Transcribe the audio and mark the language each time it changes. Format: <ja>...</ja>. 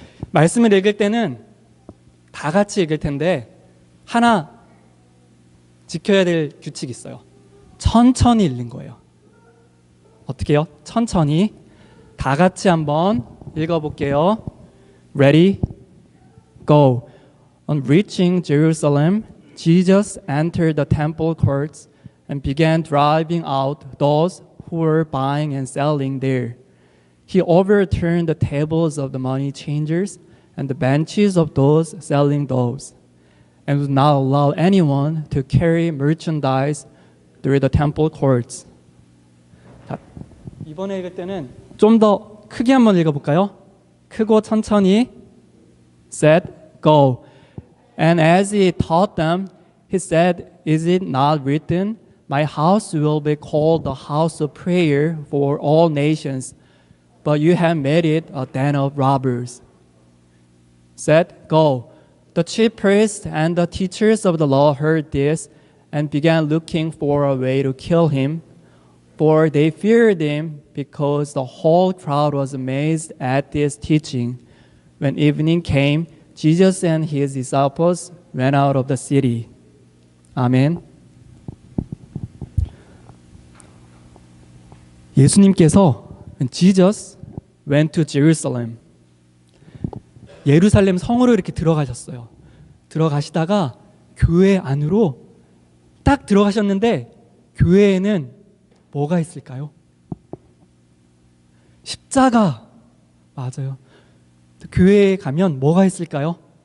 <ko>말씀을 읽을 때는 다 같이 읽을 텐데 하나 지켜야 될 규칙이 있어요. 천천히 읽는 거예요. 어떻게 해요? 천천히 다 같이 한번 읽어볼게요.</ko> <en>Ready? Go. On reaching Jerusalem, Jesus entered the temple courts and began driving out those who were buying and selling there. He overturned the tables of the money changers and the benches of those selling doves, and would not allow anyone to carry merchandise through the temple courts.</en> <ko>자, 이번에 읽을 때는 좀 더 크게 한번 읽어볼까요? 크고 천천히.</ko> <en>Said, go. And as he taught them, he said, is it not written, my house will be called the house of prayer for all nations, but you have made it a den of robbers. Said, go. The chief priests and the teachers of the law heard this and began looking for a way to kill him, for they feared him because the whole crowd was amazed at this teaching. When evening came, Jesus and his disciples went out of the city.</en> <ko>아멘.</ko> <en>예수님께서 Jesus went to Jerusalem.</en> <ko>예루살렘 성으로 이렇게 들어가셨어요. 들어가시다가 교회 안으로 딱 들어가셨는데 교회에는 뭐가 있을까요? 십자가. 맞아요. 교회에 가면 뭐가 있을까요?</ko>